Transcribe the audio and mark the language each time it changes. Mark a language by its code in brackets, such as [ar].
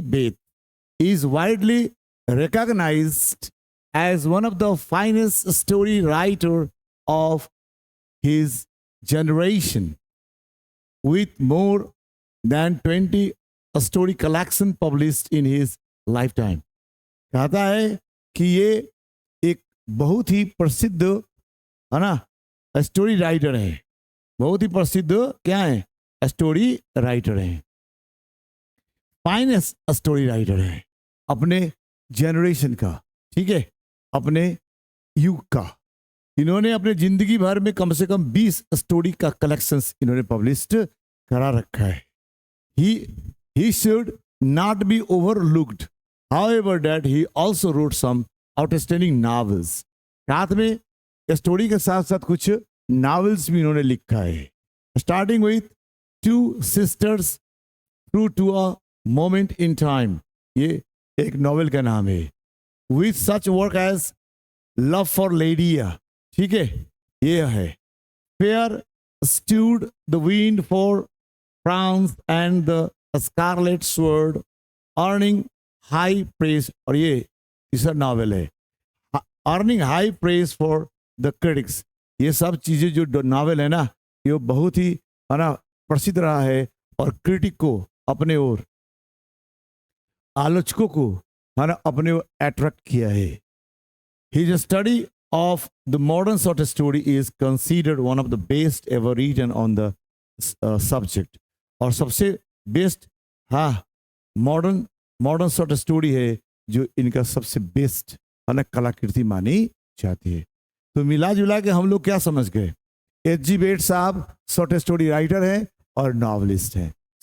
[en] Bates is widely recognized as one of the finest story writer of his generation, with more than 20 story collection published in his lifetime. [hi] कहता है कि ये एक बहुत ही प्रसिद्ध है ना स्टोरी राइटर है। बहुत ही प्रसिद्ध क्या है? स्टोरी राइटर है। फाइनेस्ट स्टोरी राइटर है अपने जनरेशन का। ठीक है, अपने युग का। इन्होंने अपने जिंदगी भर में कम से कम 20 स्टोरी का कलेक्शंस इन्होंने पब्लिश्ड करा रखा है। [en] he should not be overlooked, however, that he also wrote some outstanding novels. [hi] साथ में स्टोरी के साथ साथ कुछ नॉवेल्स भी इन्होंने लिखा है। [en] starting with two sisters through to a moment in time, [hi] ये एक नॉवेल का नाम है। [en] with such work as love for Lydia, [hi] ठीक है, ये है। [en] fair stood the wind for France and the scarlet sword, earning high praise, [hi] और ये तीसरा नॉवेल है, [en] Earning high praise for the critics. [hi] ये सब चीजें जो नॉवेल है ना, ये बहुत ही है ना प्रसिद्ध रहा है, और क्रिटिक को अपने ओर, आलोचकों को है ना अपने ओर अट्रैक्ट किया है। [en] His study of the modern short story is considered one of the best ever written on the subject. [hi] और सबसे बेस्ट मॉडर्न शॉर्ट स्टोरी है जो इनका सबसे बेस्ट है ना कलाकृति मानी जाती है। तो मिला जुला के हम लोग क्या समझ गए? H.G. बेट्स साहब शॉर्ट स्टोरी राइटर हैं और नॉवलिस्ट हैं।